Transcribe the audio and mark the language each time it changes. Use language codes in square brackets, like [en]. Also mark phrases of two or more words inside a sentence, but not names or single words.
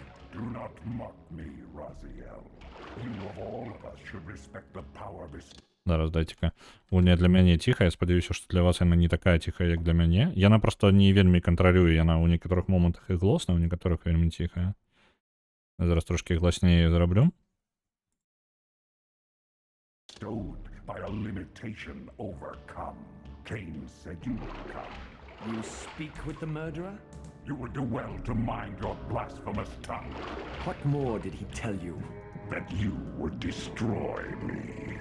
[en] Do not mock me, Raziel. You of all of us should respect the power bestowed. [be] Зараз, дайце-ка. Гульня для мяне ціхая, спадзяюся, што для вас яна не такая ціхая, як для мяне. Яна проста не вельмі кантралюе, яна ў некаторых момантах і глосна, ў некаторых вельмі ціхая. Зараз трошки гласнее зраблю. [en] Bestowed by a limitation overcome. Cain said you would come. You speak with the murderer? You would do well to mind your blasphemous tongue. What more did he tell you? That you would destroy me.